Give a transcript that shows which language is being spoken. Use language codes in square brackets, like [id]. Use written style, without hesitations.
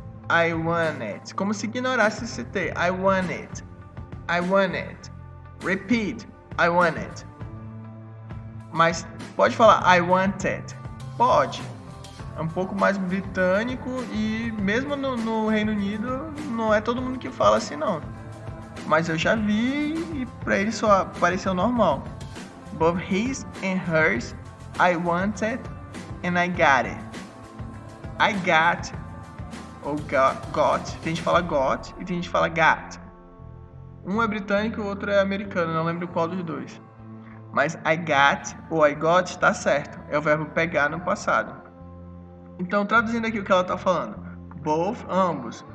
[en] I want it. [pt] Como se ignorasse esse T. [en] I want it. I want it. Repeat. I want it. [pt] Mas pode falar [en] I want it. [pt] Pode. É um pouco mais britânico e mesmo no Reino Unido não é todo mundo que fala assim não. Mas eu já vi e pra ele só pareceu normal. [en] Both his and hers, I want it and I got it. I got ou got. [pt] Tem gente que fala got e tem gente que fala got. Um é britânico e o outro é americano, não lembro qual dos dois. Mas [en] I got [pt] ou I got tá certo. É o verbo pegar no passado. Então, traduzindo aqui o que ela tá falando. Both, ambos.